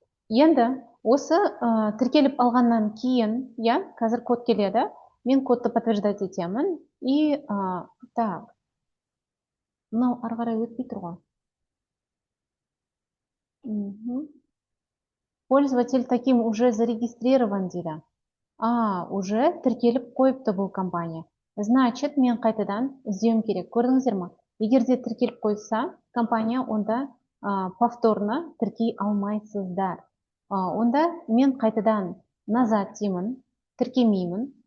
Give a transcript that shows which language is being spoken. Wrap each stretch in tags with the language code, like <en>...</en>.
<kk>Енді осы тіркеліп алғаннан кейін, иә, қазір код келеді. Мен кодты подтверждать етемін. И так. Мынау ары қарай өтпей тұр ғой.</kk> <ru>Пользователь таким уже зарегистрирован дейді.</ru> <kk>Уже тіркеліп қойыпты бұл компания. Значит, мен қайтадан іздеуім керек. Көрдіңіздер ме? Егер де тіркеліп қойса, компания онда повторно тіркей алмайсыздар. Онда мен қайтадан назад деймін, тіркемеймін.</kk>